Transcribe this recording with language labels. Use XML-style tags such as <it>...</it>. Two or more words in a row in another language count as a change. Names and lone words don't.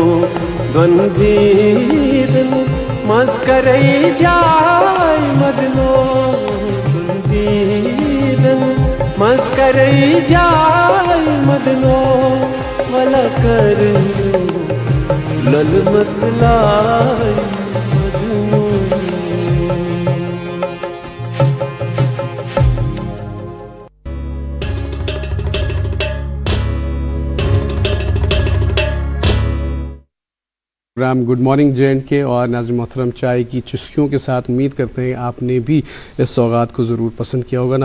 <ks>द्वंदीदन मस्करई जाय मदनो द्वंदीदन मस्करई जाय मदनो वला करियो लल मतलाय मदनो</ks> <hi>प्रोग्राम</hi> <en>good morning</en> <hi>JNK और नाज़रीन मोहतरम चाय की चुस्कियों के साथ उम्मीद करते हैं आपने भी इस सौगात को ज़रूर पसंद किया होगा।</hi>